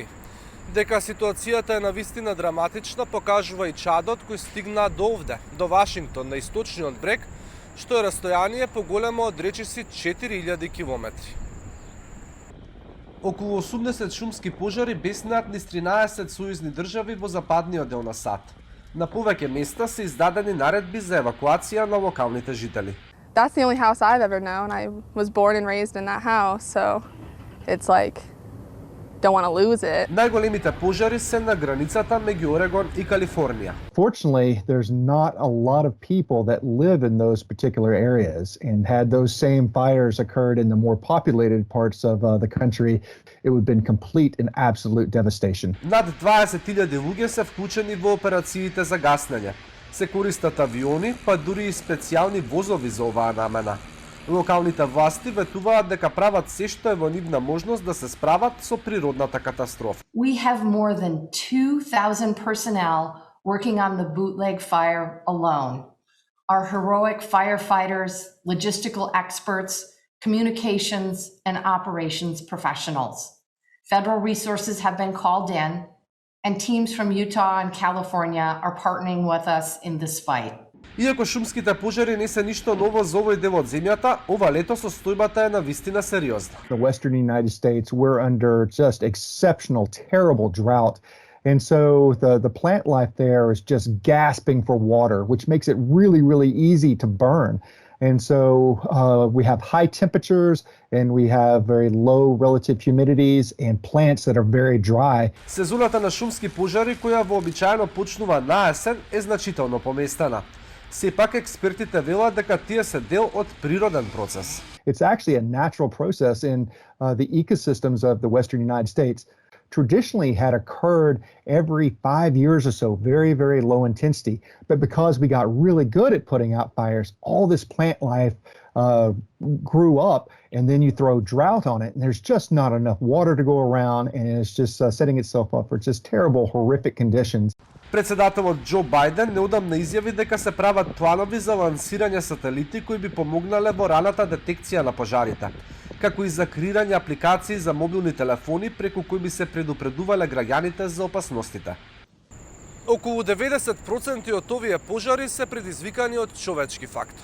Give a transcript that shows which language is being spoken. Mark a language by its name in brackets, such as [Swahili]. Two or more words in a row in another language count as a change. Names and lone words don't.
[Macedonian] Дека ситуацијата е навистина драматична покажува и чадот кој стигна до овде, до Вашингтон, на источниот брег, што е растојание поголемо од речиси 4000 километри. Околу 80 шумски пожари беснеат низ 13 сојузни држави во западниот дел на САД. На повеќе места се издадени наредби за евакуација на локалните жители. [English] That's the only house I've ever known. I was born and raised in that house, so it's like don't want to lose it. [Macedonian] Најголемите пожари се на границата меѓу Орегон и Калифорнија. [English] Fortunately, there's not a lot of people that live in those particular areas, and had those same fires occurred in the more populated parts of the country, it would have been complete and absolute devastation. [Macedonian] Над 20.000 луѓе се вклучени во операциите за гаснење. Се користат авиони, па дури и специјални возови за оваа намена. Локалните власти ветуваат дека прават се што е во нивна можност да се справат со природната катастрофа. [English] We have more than 2,000 personnel working on the bootleg fire alone. Our heroic firefighters, logistical experts, communications and operations professionals. Federal resources have been called in, and teams from Utah and California are partnering with us in this fight. [Macedonian] Иако шумските пожари не се ништо ново за овој дел од земјата, ова лето состојбата е навистина сериозна. [English] The western United States, we're under just exceptional, terrible drought. And so the plant life there is just gasping for water, which makes it really, really easy to burn. And so we have high temperatures and we have very low relative humidities and plants that are very dry. [Macedonian] Сезоната на шумски пожари, која вообичаено почнува на есен, е значително поместена. Сепак експертите велат дека тие се дел од природен процес. [English] It's actually a natural process in the ecosystems of the western United States. Traditionally had occurred every 5 years or so, very, very low intensity. But because we got really good at putting out fires, all this plant life grew up, and then you throw drought on it, and there's just not enough water to go around, and it's just setting itself up for just terrible, horrific conditions. [Macedonian] Председателот Џо Бајден неодамна изјави дека се прават планови за лансирање сателити кои би помогнале во раната детекција на пожарите, како и за креирање апликации за мобилни телефони преку кои би се предупредувале граѓаните за опасностите. Околу 90% од овие пожари се предизвикани од човечки фактор.